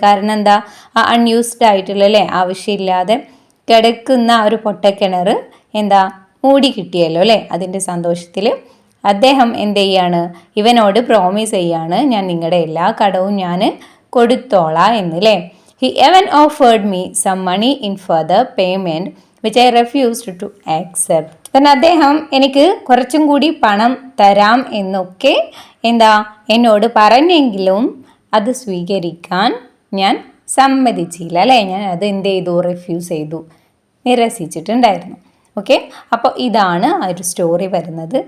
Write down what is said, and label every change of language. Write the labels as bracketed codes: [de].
[ml] കാരണം ആ അൺയൂസ്ഡ് ആയിട്ടുള്ള അല്ലേ, ആവശ്യമില്ലാതെ കിടക്കുന്ന ആ ഒരു പൊട്ടക്കിണർ മൂടി കിട്ടിയല്ലോ അല്ലേ. അതിൻ്റെ സന്തോഷത്തിൽ അദ്ദേഹം എന്ത് ചെയ്യാണ്? ഇവനോട് പ്രോമിസ് ചെയ്യാണ്, ഞാൻ നിങ്ങളുടെ എല്ലാ കടവും ഞാൻ കൊടുത്തോളാം എന്നല്ലേ. [en] He even offered me some money in further payment which I refused to accept. [ml] then അദ്ദേഹം എനിക്ക് കുറച്ചും കൂടി പണം തരാം എന്നൊക്കെ എന്നോട് പറഞ്ഞെങ്കിലും അത് സ്വീകരിക്കാൻ ഞാൻ സമ്മതിച്ചില്ല അല്ലേ. ഞാൻ അത് എന്ത് ചെയ്തു? റിഫ്യൂസ് ചെയ്തു, നിരസിച്ചിട്ടുണ്ടായിരുന്നു. ഓക്കെ, അപ്പോൾ ഇതാണ് ആ ഒരു സ്റ്റോറി വരുന്നത്.